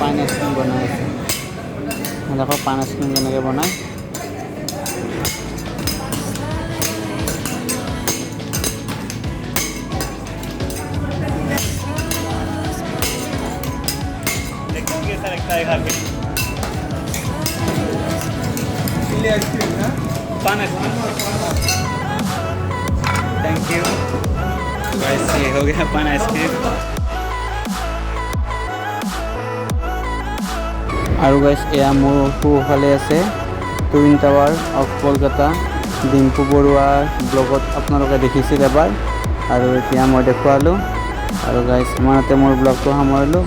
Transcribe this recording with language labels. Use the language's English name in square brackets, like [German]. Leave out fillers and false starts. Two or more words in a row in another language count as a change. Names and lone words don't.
[Assamese] আইচক্ৰীম বনাই আছে। দেখো পাণ আইচক্ৰীম কেনেকৈ বনায়। [Hindi] कैसा लगता है खा के? पान आइसक्रीम। [English] thank you guys, [Hindi] ये हो गया पान आइसक्रीम। [Assamese] আৰু গাইছ এয়া মোৰ সোঁফালে আছে [English] twin tower of Kolkata. [Assamese] ডিম্পু বৰুৱাৰ ব্লগত আপোনালোকে দেখিছিল এবাৰ, আৰু এতিয়া মই দেখুৱালোঁ। আৰু গাইছ ইমানতে মোৰ ব্লগটো সামৰিলোঁ।